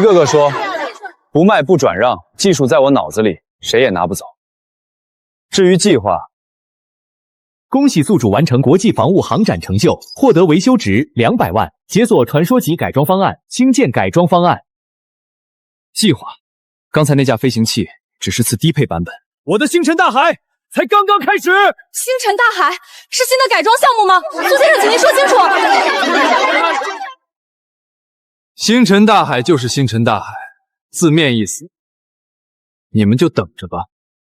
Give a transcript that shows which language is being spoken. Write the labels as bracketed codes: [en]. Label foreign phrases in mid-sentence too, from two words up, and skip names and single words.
[zh] 一個個說，不賣不轉讓，技術在我腦子裡，誰也拿不走。至於計劃，恭喜宿主完成國際防務航展成就，獲得維修值200萬，解鎖傳說級改裝方案、星艦改裝方案。計劃，剛才那架飛行器只是次低配版本。我的星辰大海才剛剛開始。星辰大海是新的改裝項目嗎？蘇先生，請您說清楚。星辰大海就是星辰大海，字面意思，你們就等着吧。